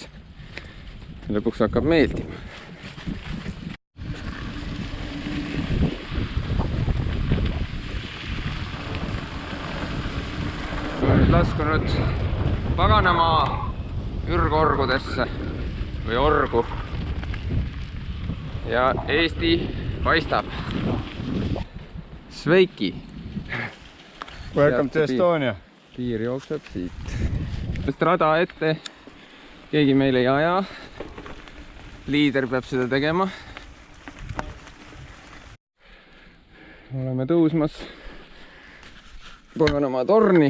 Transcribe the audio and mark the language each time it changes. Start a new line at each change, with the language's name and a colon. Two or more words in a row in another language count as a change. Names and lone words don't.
Estonian: Lõpuks hakkab meeldima. Olen laskunud Paganamaa ürgorgudesse või orgu. Ja Eesti paistab.
Latvian: Sveiki.
English: Welcome to Estonia.
Estonian: Piir jookseb siit. Sest rada ette keegi meil ei aja. Liider peab seda tegema. Oleme tõusmas Paganamaa torni.